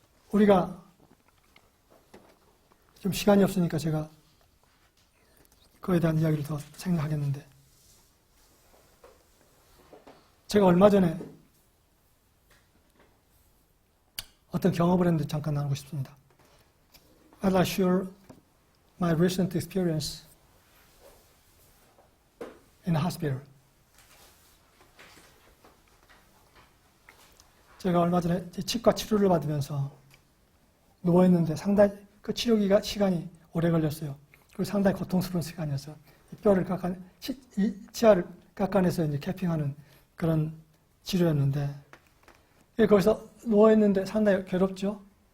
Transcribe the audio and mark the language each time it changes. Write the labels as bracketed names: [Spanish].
[Korean] 우리가 좀 시간이 없으니까 제가 그에 대한 이야기를 더 생각하겠는데, 제가 얼마 전에 어떤 경험을 했는데 잠깐 나누고 싶습니다. [English] I'd like to share my recent experience in a hospital. [Korean] 제가 얼마 전에 치과 치료를 받으면서 누워있는데 상당히 그 치료 시간이 오래 걸렸어요. 그리고 상당히 고통스러운 시간이었어요. 뼈를 치아를 깎아내서 이제 캐핑하는 그런 치료였는데, 거기서 누워있는데 상당히 괴롭죠.